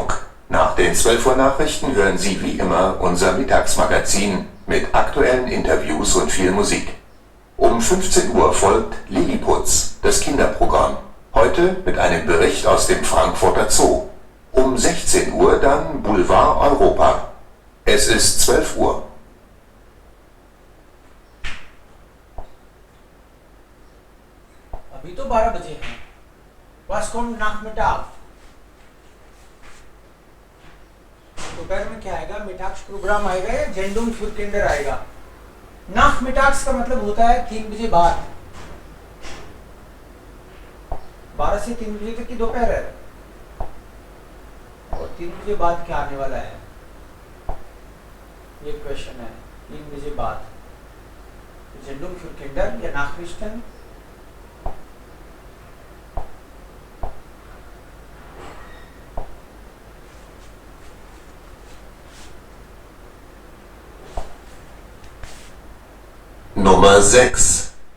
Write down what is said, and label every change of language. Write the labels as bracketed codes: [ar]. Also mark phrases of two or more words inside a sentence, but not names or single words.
[de] Nach den 12 Uhr Nachrichten hören Sie wie immer unser Mittagsmagazin mit aktuellen Interviews und viel Musik. Um 15 Uhr folgt Lilliputz, das Kinderprogramm. Heute mit einem Bericht aus dem Frankfurter Zoo. Um 16 Uhr dann Boulevard Europa. Es ist 12 Uhr. [hi] अभी तो 12 बजे हैं. [de] Was kommt Nachmittag? [hi] दोपहर में क्या आएगा? मिटाक्स प्रोग्राम आएगा या जेंडुम [de] für Kinder [hi] आएगा? Nachmittags का मतलब होता है 3 बजे बाद. 12 से 3 बजे तक की दोपहर है. और 3 बजे बाद क्या आने वाला है? ये क्वेश्चन है. 3 बजे बाद. जेंडुम [de] für Kinder [hi] या Nachrichten? [de] Nummer 6.